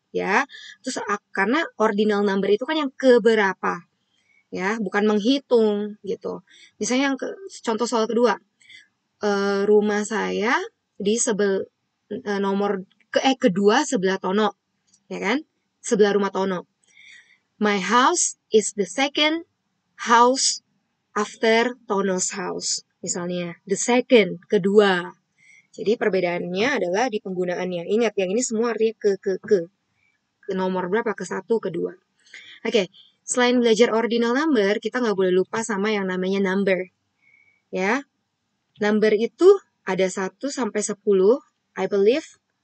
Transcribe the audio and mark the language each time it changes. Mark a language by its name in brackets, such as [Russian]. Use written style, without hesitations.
[Indonesian] Ya, terus karena ordinal number itu kan yang keberapa. Ya, bukan menghitung gitu. Misalnya yang contoh soal kedua, rumah saya di nomor kedua sebelah Tono, ya kan? Sebelah rumah Tono. [English] My house is the second house after Tono's house. [Indonesian] Misalnya, [English] the second, [Indonesian] kedua. Jadi perbedaannya adalah di penggunaannya. Ingat, yang ini semua artinya ke nomor berapa? Ke 1, kedua. Oke, selain belajar ordinal number, kita nggak boleh lupa sama yang namanya number. Ya, number itu ada 1 sampai 10, [English] I believe.